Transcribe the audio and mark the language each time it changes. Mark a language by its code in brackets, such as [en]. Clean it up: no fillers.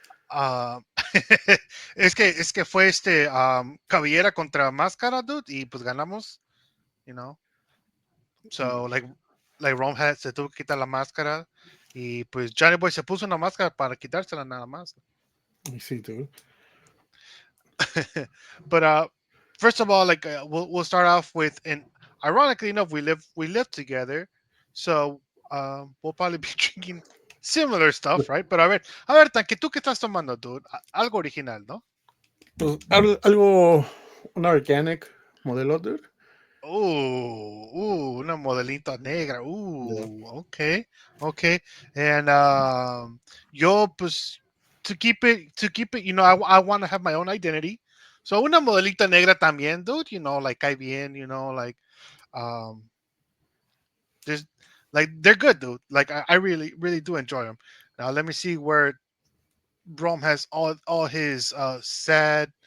[es] uh, es que fue cabellera contra máscara, dude, y pues ganamos, [en] you know. So like Rome had [es] se tuvo que quitar la máscara y pues Johnny Boy se puso una máscara para quitársela nada más. [en] You see, dude. But first of all, we'll start off with, and ironically enough, we live together, so we'll probably be drinking similar stuff, right? [es] But a ver, Tanque, ¿tú qué estás tomando, dude? Algo original, ¿no? Pues, algo, una organic modelo, dude. Una modelita negra. [en] Yeah. Okay, okay. And yo, pues, to keep it, I want to have my own identity. [es] So una modelita negra también, dude. Like cae bien. [en] Um, there's like they're good, dude. Like I really, really do enjoy them. Now let me see where Rome has all his sad.